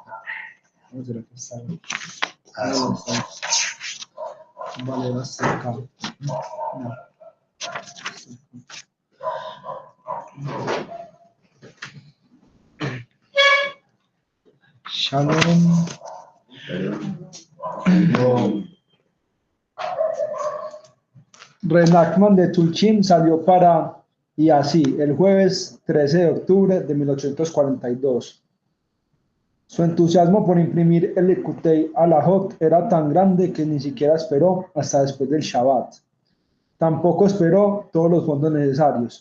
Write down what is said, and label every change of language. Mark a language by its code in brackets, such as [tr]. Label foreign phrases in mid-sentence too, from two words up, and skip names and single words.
[es] ¿Cómo será que está? Vale, va a ser acá. No. Shalom. Reb Nachman de Tulchin salió para y así el jueves 13 de octubre de 1842. Su entusiasmo por imprimir el Likutei Halachot era tan grande que ni siquiera esperó hasta después del Shabbat. Tampoco esperó todos los fondos necesarios.